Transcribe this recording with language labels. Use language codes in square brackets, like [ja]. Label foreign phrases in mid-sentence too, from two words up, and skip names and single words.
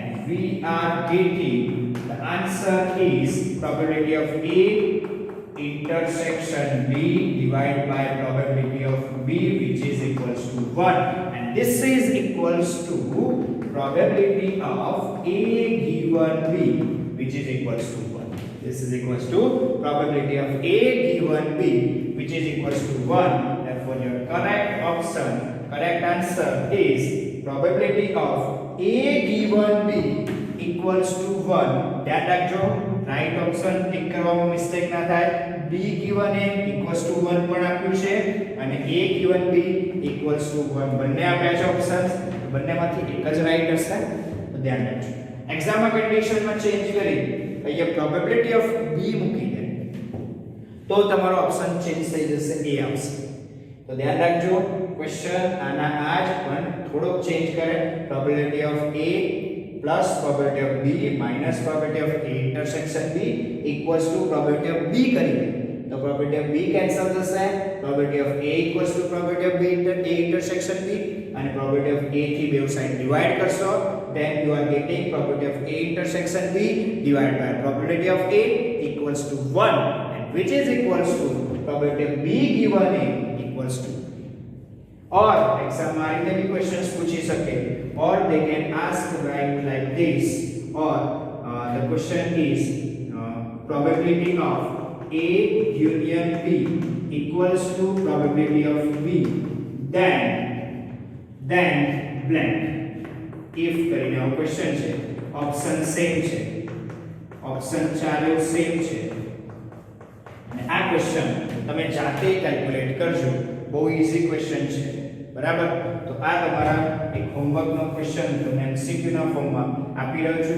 [en] we are getting the answer is probability of A intersection B divided by probability of B, which is equals to 1, and this is equals to probability of A given B, which is equals to 1. This is equals to probability of A given B, which is equals to 1. Therefore your correct answer is probability of A given B equals to 1. [gu] ધ્યાન રાખજો, [en] right option tick [gu] કરવામાં મિસ્ટેક ના થાય. [en] B given A equals to 1 [gu] પણ આપ્યું છે અને [en] A given B equals to 1 [gu] બંને આપ્યા છે [en] ઓપ્શન્સ. [gu] બંનેમાંથી એક જ રાઈટ હશે, તો ધ્યાન રાખજો. એક્ઝામમાં કન્ડિશનમાં ચેન્જ કરી અહીંયા [en] probability of B [gu] મૂકી દે તો તમારો ઓપ્શન ચેન્જ થઈ જશે, A આવશે. તો ધ્યાન રાખજો, ક્વેશ્ચન આના આજ પણ થોડો ચેન્જ કરે. [en] probability of A plus probability of B minus probability of A intersection B equals to probability of B [gu] કરી દે તો [en] probability of B cancel થશે. probability of A equals to probability of B A intersection B અને probability of A [gu] થી બેવ [en] side divide કરશો, then you are getting probability of A intersection B divided by probability of A equals to 1, and which is equals to probability of B given A equals to. Or exam [gu] માં રીતે બી ક્વેશ્ચન્સ પૂછી શકે, [en] or they can ask like this, or the question is probability of A union B equals to probability of B then blank. [gu] if કરીને આવો ક્વેશ્ચન છે, [en] option same [gu] છે, [en] option ચારે same [gu] છે અને આ ક્વેશ્ચન તમે જાતે કેલ્ક્યુલેટ કરજો, બહુ [en] easy question [gu] છે, બરાબર. તો આ તમારા એક હોમવર્ક નો ક્વેશ્ચન તમને એમસીક્યુ ના ફોર્મમાં આપી રહ્યો છું.